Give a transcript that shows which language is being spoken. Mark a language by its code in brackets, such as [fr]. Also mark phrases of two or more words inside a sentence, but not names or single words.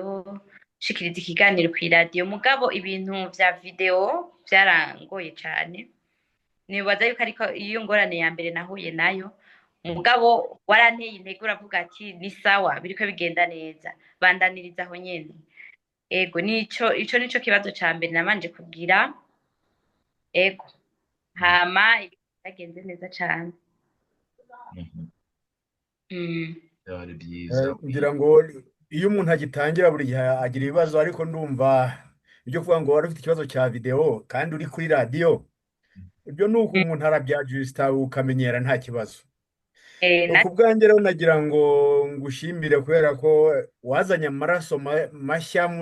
[rn] shikiriza ikiganiro kw'iradiyo mugabo ibintu vya video vyarangoye cane nibaza yuko ariko iyo ngorane ya mbere nahuye nayo mugabo waranteye intege uravuga ati ni sawa biriko bigenda neza bandaniriza aho nyene ego ico nico kibazo ca mbere namanje kugira ego hama byagenze neza cane [rw] byari byiza ngira ngo iyo umuntu agitangira buri gihe agira ibibazo ariko ndumva ibyo kuvuga ngo wari ufite ikibazo cya video kandi uri kuri radiyo ibyo ni uko umuntu arabyajusita ukamenyera nta kibazo ku bwanjye rero nagira ngo ngushimire kubera ko wazanye amaraso mashya